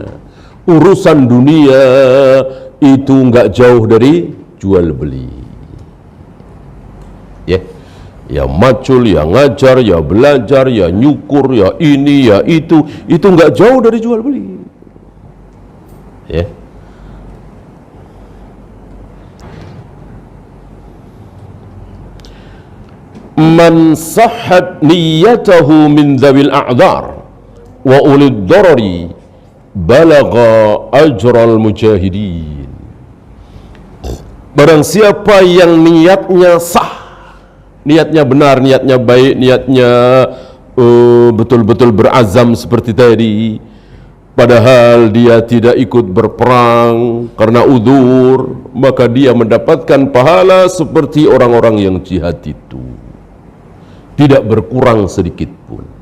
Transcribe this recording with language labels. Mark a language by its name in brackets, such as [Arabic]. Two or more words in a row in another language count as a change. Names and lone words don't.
[Indonesian] Urusan dunia itu nggak jauh dari jual beli. Ya, ya macul, ya ngajar, ya belajar, ya nyukur, ya ini, ya itu nggak jauh dari jual beli. Ya. [Arabic] من صحت نيته من ذوي الأعذار وأولي الضرر بلغ أجر المجاهدين. [Indonesian] Barang siapa yang niatnya sah, niatnya benar, niatnya baik, niatnya betul-betul berazam seperti tadi, padahal dia tidak ikut berperang karena udzur, maka dia mendapatkan pahala seperti orang-orang yang jihad itu, tidak berkurang sedikit pun.